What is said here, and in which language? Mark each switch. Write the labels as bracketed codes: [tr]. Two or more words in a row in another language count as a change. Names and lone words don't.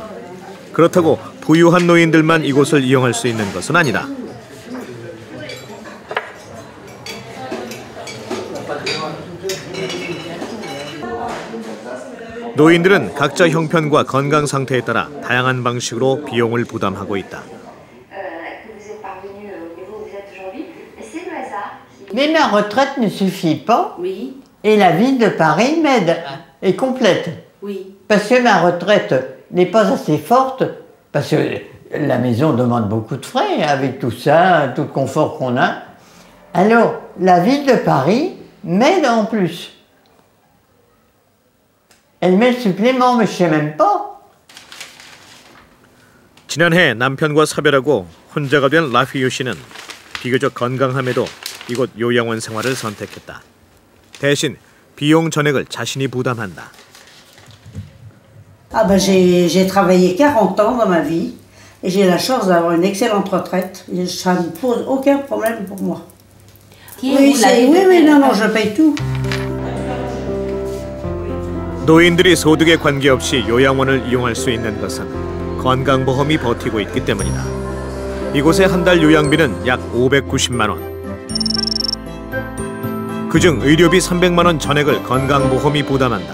[ko] 그렇다고 부유한 노인들만 이곳을 이용할 수 있는 것은 아니다. 노인들은 각자 형편과 건강 상태에 따라 다양한 방식으로 비용을 부담하고 있다. [fr] Mais ma retraite ne suffit pas. Oui. Et la ville de Paris m'aide et complète. Oui. Parce que ma retraite n'est pas assez forte, parce que la maison demande beaucoup de frais avec tout ça, tout le confort qu'on a. Alors, la ville de Paris m'aide en plus. Elle met le supplément, mais je sais même pas. [ko] 지난해 남편과 사별하고 혼자가 된 라피유 씨는 비교적 건강함에도 이곳 요양원 생활을 선택했다. 대신 비용 전액을 자신이 부담한다. [fr] Ah ben j'ai travaillé 40 ans dans ma vie et j'ai la chance d'avoir une excellente retraite. Et ça ne pose aucun problème pour moi. Oui, non, je paye tout. [ko] 노인들이 소득에 관계없이 요양원을 이용할 수 있는 것은 건강보험이 버티고 있기 때문이다. 이곳의 한 달 요양비는 약 590만 원. 그중 의료비 300만 원 전액을 건강보험이 부담한다.